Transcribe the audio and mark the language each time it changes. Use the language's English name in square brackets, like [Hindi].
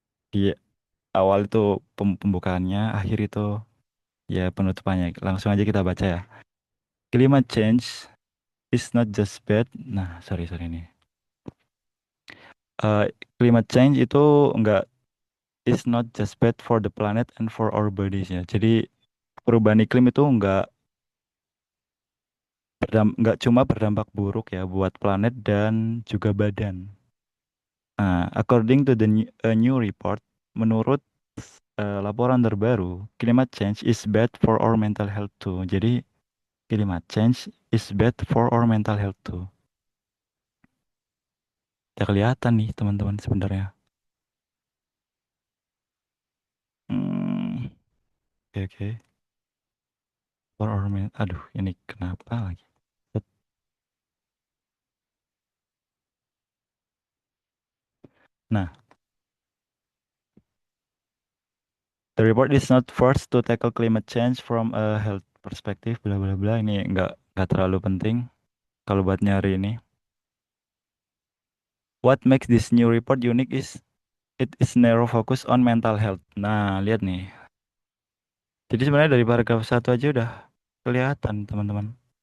[Indonesian] Di awal itu pembukaannya, akhir itu ya penutupannya. Langsung aja kita baca ya. [English] Climate change is not just bad. Nah, sorry, sorry nih. Eh, Climate change [Indonesian] itu enggak [English] is not just bad for the planet and for our bodies ya. [Indonesian] Jadi perubahan iklim itu enggak cuma berdampak buruk ya buat planet dan juga badan. [English] Nah, according to a new report, [Indonesian] menurut laporan terbaru, [English] climate change is bad for our mental health too. Jadi, climate change is bad for our mental health too. [Indonesian] Ya kelihatan nih teman-teman sebenarnya. Hmm, oke oke. [English] For our [Indonesian] aduh, ini kenapa lagi? Set. Nah, [English] The report is not forced to tackle climate change from a health perspective, bla bla bla. [Indonesian] Ini nggak terlalu penting kalau buat nyari ini. [English] What makes this new report unique is it is narrow focus on mental health. [Indonesian] Nah, lihat nih. Jadi sebenarnya dari paragraf satu aja udah kelihatan, teman-teman.